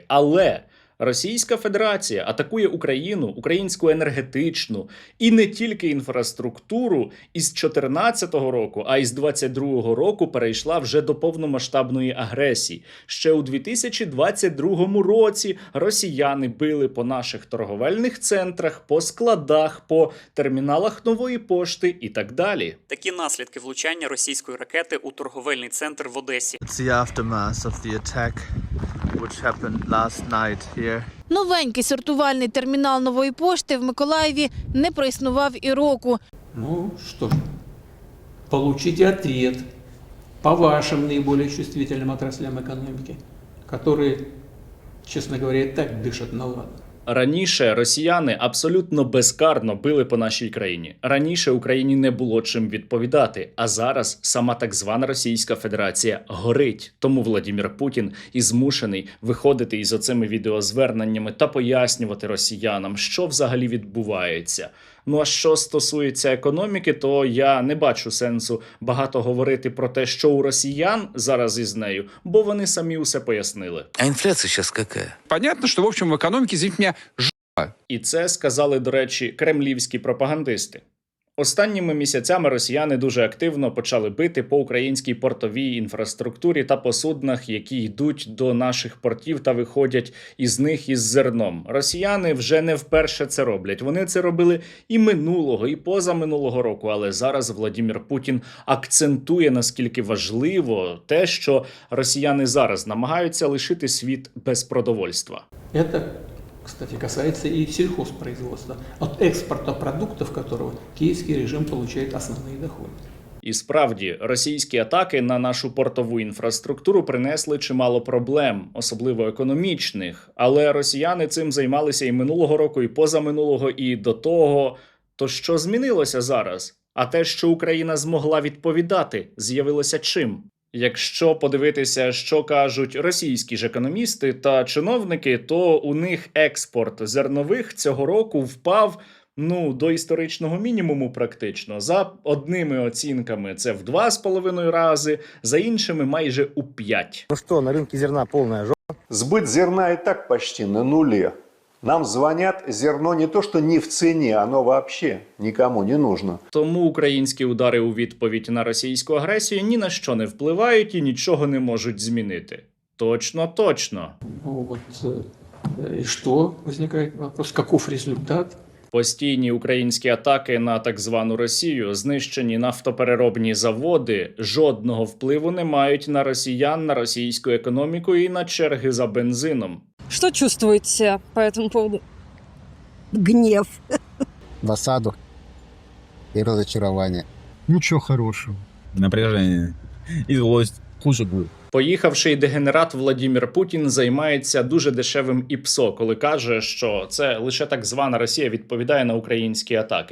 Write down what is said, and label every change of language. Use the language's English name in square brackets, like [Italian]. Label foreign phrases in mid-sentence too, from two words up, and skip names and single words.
[Ukrainian] Але Російська Федерація атакує Україну, українську енергетичну і не тільки інфраструктуру із 2014 року, а із 2022 року перейшла вже до повномасштабної агресії. Ще у 2022 році росіяни били по наших торговельних центрах, по складах, по терміналах Нової пошти і так далі. Такі наслідки влучання російської ракети у торговельний центр в Одесі. [English] It's the aftermath of the attack which happened last night here. [Ukrainian] Новенький сортувальний термінал Нової пошти в Миколаєві не проіснував і року. [Russian] Ну что ж, получите ответ по вашим наиболее чувствительным отраслям экономики, которые, честно говоря, и так дышат на ладан. [Ukrainian] Раніше росіяни абсолютно безкарно били по нашій країні. Раніше Україні не було чим відповідати, а зараз сама так звана Російська Федерація горить. Тому Владимир Путін і змушений виходити із оцими відеозверненнями та пояснювати росіянам, що взагалі відбувається. Ну а що стосується економіки, то я не бачу сенсу багато говорити про те, що у росіян зараз із нею, бо вони самі усе пояснили. [Russian] А инфляция сейчас какая? Понятно, что, в общем, в экономике, извините меня, [Ukrainian] І це сказали, до речі, кремлівські пропагандисти. Останніми місяцями росіяни дуже активно почали бити по українській портовій інфраструктурі та по суднах, які йдуть до наших портів та виходять із них із зерном. Росіяни вже не вперше це роблять. Вони це робили і минулого, і позаминулого року. Але зараз Владимир Путін акцентує, наскільки важливо те, що росіяни зараз намагаються лишити світ без продовольства. [Russian] Это, кстати, касается и сельхозпроизводства, от экспорта продуктов которого киевский режим получает основные доходы. [Ukrainian] І справді, російські атаки на нашу портову інфраструктуру принесли чимало проблем, особливо економічних. Але росіяни цим займалися і минулого року, і позаминулого, і до того. То що змінилося зараз? А те, що Україна змогла відповідати, з'явилося чим? Якщо подивитися, що кажуть російські ж економісти та чиновники, то у них експорт зернових цього року впав до історичного мінімуму практично. За одними оцінками це в 2,5 рази, за іншими майже у 5. [Russian] Ну что, на рынке зерна полная жопа. Сбыт зерна и так почти на нуле. Нам звонят, зерно не то, что не в цене, оно вообще никому не нужно. [Ukrainian] Тому українські удари у відповідь на російську агресію ні на що не впливають і нічого не можуть змінити. Точно. [Russian] Ну вот, и что? Возникает вопрос, каков результат? [Ukrainian] Постійні українські атаки на так звану Росію, знищені нафтопереробні заводи, жодного впливу не мають на росіян, на російську економіку і на черги за бензином. [Russian] Что чувствуете по этому поводу? Гнев. Досаду и разочарование. Ничего хорошего. Напряжение и злость. Хуже будет. [Ukrainian] Поїхавший дегенерат Владимир Путін займається дуже дешевим ІПСО, коли каже, що це лише так звана Росія відповідає на українські атаки.